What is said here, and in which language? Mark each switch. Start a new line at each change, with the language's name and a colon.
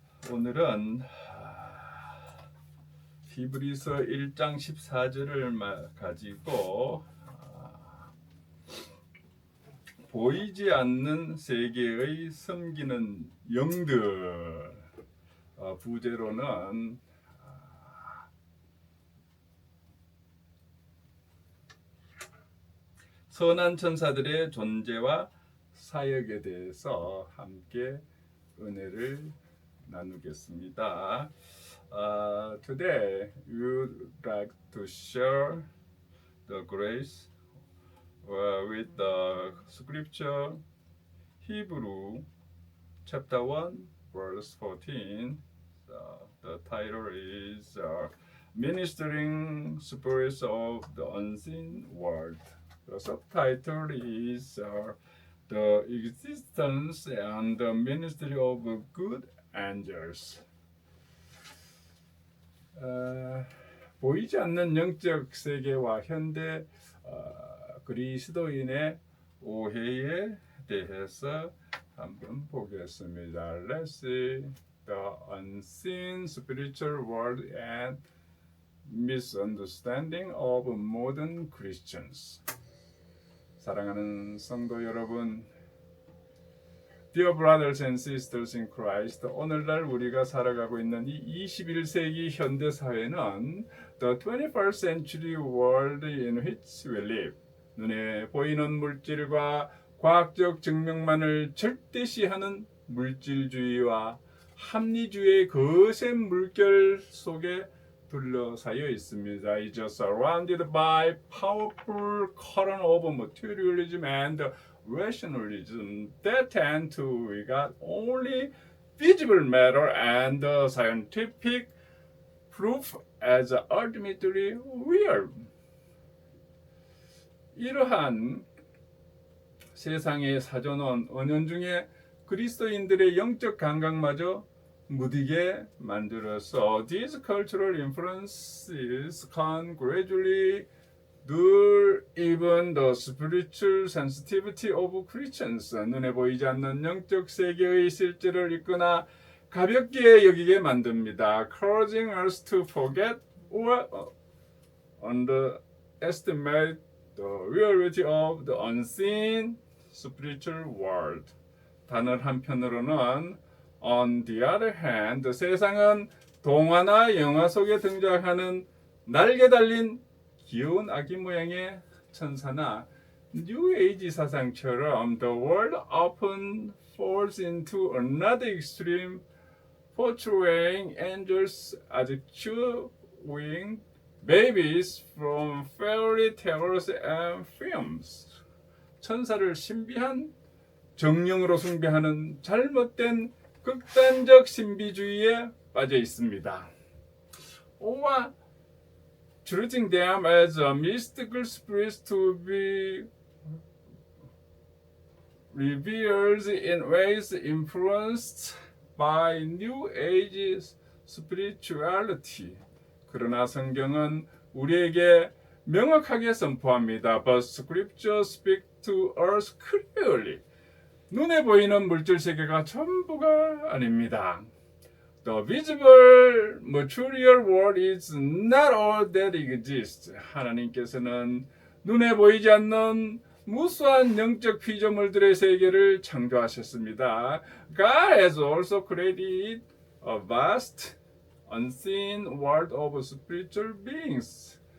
Korean: 오늘은 히브리서 1장 14절을 가지고 보이지 않는 세계의 섬기는 영들, 부제로는 선한 천사들의 존재와 사역에 대해서 함께 은혜를 나누겠습니다.
English: Today we would like to share the grace with the scripture Hebrew chapter 1 verse 14. The title is Ministering Spirits of the Unseen World. The subtitle is The Existence and the Ministry of Good Angels.
Korean: 보이지 않는 영적 세계와 현대 그리스도인의 오해에 대해서 한번 보겠습니다.
English: Let's see the unseen spiritual world and misunderstanding of modern Christians.
Korean: 사랑하는 성도 여러분,
English: Dear brothers and sisters in Christ,
Korean: 오늘날 우리가 살아가고 있는 이 21세기 현대 사회는
English: the 21st century world in which we live.
Korean: 눈에 보이는 물질과 과학적 증명만을 절대시하는 물질주의와 합리주의의 거센 물결 속에 둘러싸여 있습니다.
English: It is surrounded by powerful current of materialism and rationalism that tend to regard only visible matter and scientific proof as ultimately real.
Korean: 이러한 세상의 사전원 은연중에 그리스도인들의 영적 감각마저 무디게 만들어서
English: these cultural influences can gradually dull even the spiritual sensitivity of Christians.
Korean: 눈에 보이지 않는 영적 세계의 실제를 읽거나 가볍게 여기게 만듭니다.
English: causing us to forget or underestimate the reality of the unseen spiritual world.
Korean: 단어 한편으로는
English: on the other hand,
Korean: 세상은 동화나 영화 속에 등장하는 날개 달린 귀여운 아기 모양의 천사나 뉴 에이지 사상처럼
English: the world often falls into another extreme, portraying angels as cute-winged babies from fairy tales and films.
Korean: 천사를 신비한 정령으로 숭배하는 잘못된 극단적 신비주의에 빠져 있습니다.
English: or treating them as a mystical spirits to be revealed in ways influenced by New Age spirituality.
Korean: 그러나 성경은 우리에게 명확하게 선포합니다.
English: But Scripture speaks to us clearly.
Korean: 눈에 보이는 물질 세계가 전부가 아닙니다.
English: The visible material world is not all that exists.
Korean: 하나님께서는 눈에 보이지 않는 무수한 영적 피조물들의 세계를 창조하셨습니다.
English: God has also created a vast, unseen world of spiritual beings.